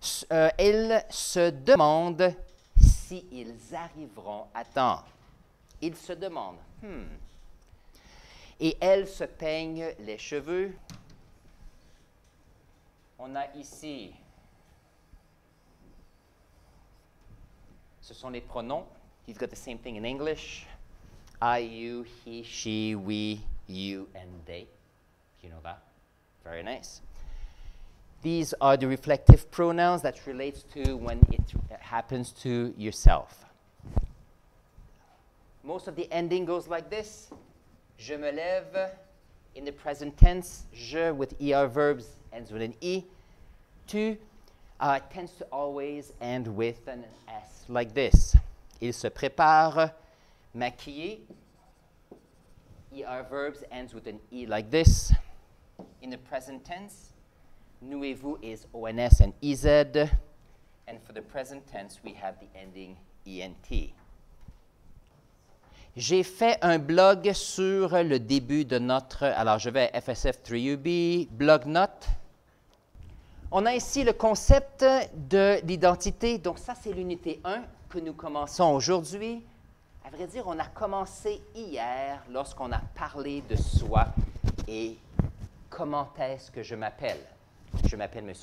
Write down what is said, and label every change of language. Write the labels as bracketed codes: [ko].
[fr] Elle se demande s'ils arriveront à temps. Il se demande. Et elle se peigne les cheveux. On a ici, ce sont les pronoms. [en] You've got the same thing in English. I, you, he, she, we, you, and they. You know that? Very nice. These are the reflective pronouns that relates to when it happens to yourself. Most of the ending goes like this. [fr] Je me lève, [en] in the present tense, je with ER verbs ends with an E. Tu tends to always end with an S, like this. [fr] Il se prépare, maquiller. [en] ER verbs ends with an E, like this. In the present tense, nouez-vous is ONS and EZ. And for the present tense, we have the ending ENT. [fr] J'ai fait un blog sur le début de notre... Alors, je vais à FSF3UB, blog note. On a ici le concept de l'identité. Donc, ça, c'est l'unité 1 que nous commençons aujourd'hui. À vrai dire, on a commencé hier lorsqu'on a parlé de soi et comment est-ce que je m'appelle. Je m'appelle M.